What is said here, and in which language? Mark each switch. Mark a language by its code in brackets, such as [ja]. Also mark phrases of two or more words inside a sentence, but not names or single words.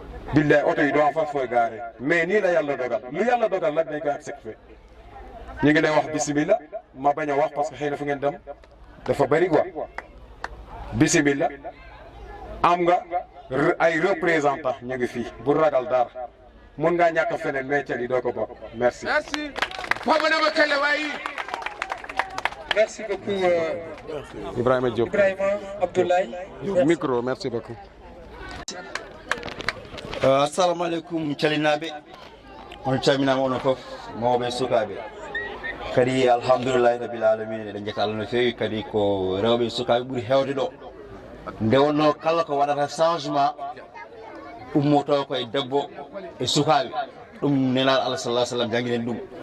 [wo] billaay oto yi doo am fa fooy gaare mais nii la yàlla dogal lu yàlla dogal nag dañ koy accepté ñu ngi lay wax bisimilah ma bañ a wax [fr] parce que [wo] xëy na fu ngeen dem dafa bëri quoi bisimilah am nga ay représentant ñu ngi fii bu ragal dara mun ngaa ñàkk feneen mais yi doo ko bokk merci. merci Famanama Kelle waaye. [fr] merci beaucoup. Ibrahima Diop Abdoulaye. micro merci beaucoup. [ar] assalamu aleykum [ff] calinaɓe on calminama onon foof mawɓe sukaɓe kadi [ar] alhamdoulillahi rabbil alamina [ff] eɗen jetta Allah no fewi kadi ko rewɓe sukaɓe ɓuuri hewde ɗo nde wonno kala ko waɗata changement ummoto koye debbo e sukaɓe ɗum nelaɗo Allah [ar] sallah sallam [ff] jangguinen ɗum